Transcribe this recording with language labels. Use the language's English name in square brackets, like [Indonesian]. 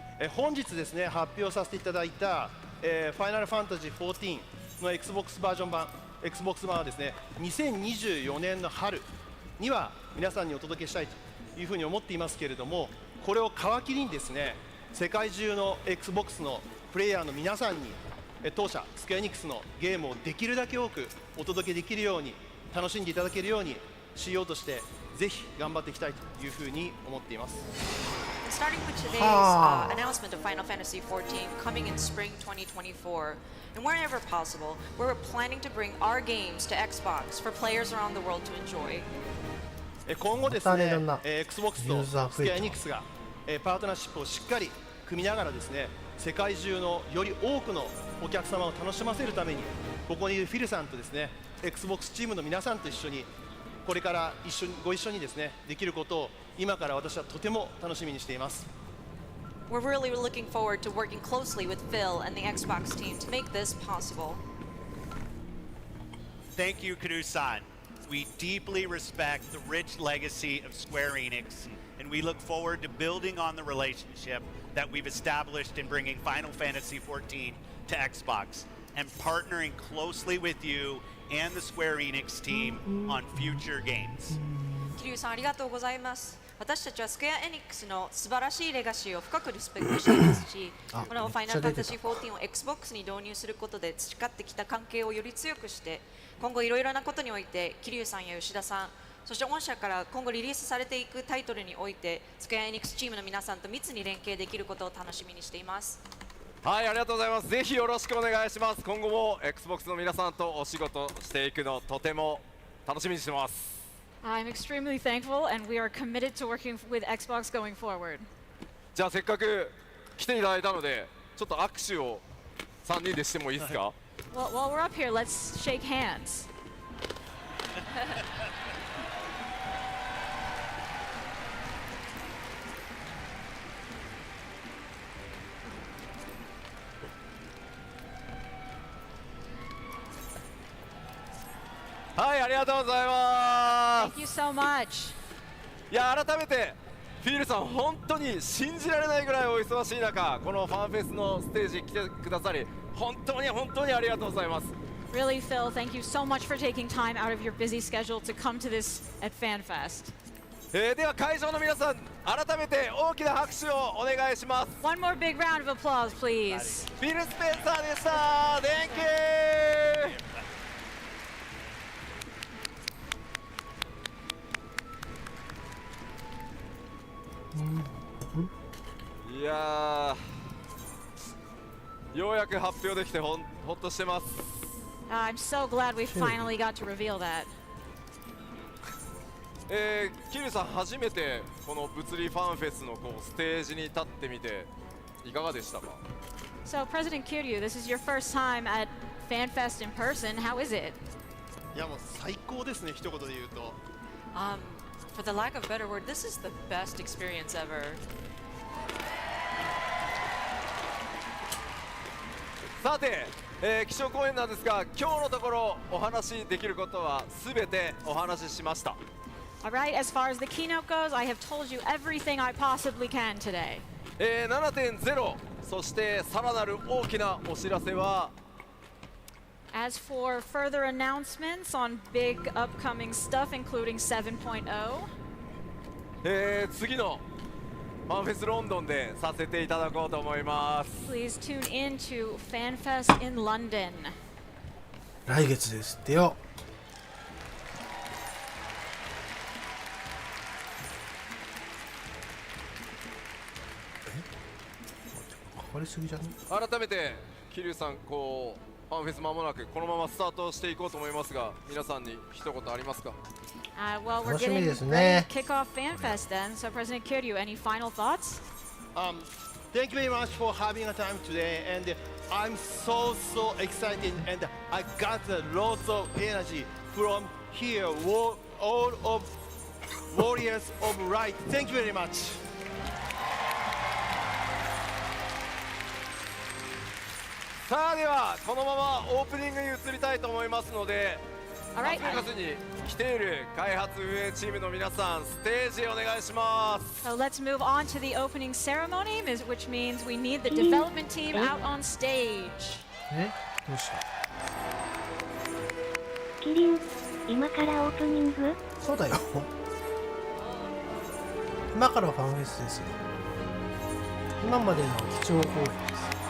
[Japanese] 本日ですね、発表させていただいた、ファイナルファンタジー14の Xbox バージョン版、Xbox 版はですね、2024年の春には皆さんにお届けしたいというふうに思っていますけれども、これを皮切りにですね、世界中の Xbox のプレイヤーの皆さんに当社スクエアエニックスのゲームをできるだけ多くお届けできるように、楽しんでいただけるように CEO としてぜひ頑張っていきたいというふうに思っています。 [English] Starting with today's announcement of Final Fantasy XIV coming in spring 2024, and wherever possible, we're planning to bring our games to Xbox for players around the world to enjoy. [Japanese] 今後ですね、Xbox とスクエアエニックスがパートナーシップをしっかり組みながらですね、世界中のより多くのお客様を楽しませるために、ここにいるフィルさんとですね、Xbox チームの皆さんと一緒にこれからご一緒にですねできることを今から私はとても楽しみにしています。 [English] We're really looking forward to working closely with Phil and the Xbox team to make this possible. Thank you, Kuru-san. We deeply respect the rich legacy of Square Enix, and we look forward to building on the relationship that we've established in bringing Final Fantasy XIV to Xbox and partnering closely with you and the Square Enix team on future games. [Japanese] 桐生さんありがとうございます。私たちはスクエア・エニックスの素晴らしいレガシーを深くリスペクトしていますし、このファイナルファンタジー14を Xbox に導入することで培ってきた関係をより強くして、今後いろいろなことにおいて桐生さんや吉田さん、そして御社から今後リリースされていくタイトルにおいてスクエア・エニックスチームの皆さんと密に連携できることを楽しみにしています。はい、ありがとうございます。ぜひよろしくお願いします。今後も Xbox の皆さんとお仕事していくのとても楽しみにしてます。 [English] I'm extremely thankful, and we are committed to working with Xbox going forward. [Japanese] じゃあせっかく来ていただいたので、ちょっと握手を3人でしてもいいですか？ [English] Well, while we're up here, let's shake hands. [Japanese] はい、ありがとうございます。 [English] Thank you so much. [Japanese] いや、改めてフィールさん本当に信じられないぐらいお忙しい中、このファンフェスのステージ来てくださり本当にありがとうございます。 [English] Really, Phil, thank you so much for taking time out of your busy schedule to come to this at FanFest. [Japanese] では会場の皆さん、改めて大きな拍手をお願いします。 [English] One more big round of applause, please. [Japanese] フィル・スペンサーでした。 [English] Thank you. [Japanese] いやー、ようやく発表できてほっとしてます。 [English] I'm so glad we finally got to reveal that. [Japanese] キリさん初めてこの物理ファンフェスのステージに立ってみていかがでしたか？ [English] So, President Kiryu, this is your first time at FanFest in person. How is it? [Japanese] いやもう最高ですね、一言で言うと。 [English] For the lack of a better word, this is the best experience ever. [Japanese] さて、基調講演なんですが、今日のところお話しできることはすべてお話ししました。 [English] All right, as far as the keynote goes, I have told you everything I possibly can today. [Japanese] 7.0、そしてさらなる大きなお知らせは、 [English] As for further announcements on big upcoming stuff, including 7.0, [Japanese] 次のファンフェスロンドンでさせていただこうと思います。 [English] please tune in to FanFest in London. [Japanese] 来月ですってよ。かかりすぎじゃね？改めて桐生さん、ファンフェス間もなくこのままスタートしていこうと思いますが、皆さんに一言ありますか？ [English] Well, we're getting ready to kick off FanFest then. So, President Kiryu, any final thoughts? Thank you very much for having a time today, and I'm so excited, and I got lots of energy from here, all of Warriors of Light. Thank you very much. [Japanese] さあ、ではこのままオープニングに移りたいと思いますので、ラスベガスに来ている開発運営チームの皆さん、ステージへお願いします。 [English] So let's move on to the opening ceremony, which means we need the development team out on stage. [Japanese] どうした？キリン、今からオープニング？そうだよ。今からファンフェスですよ。今までの基調講演です。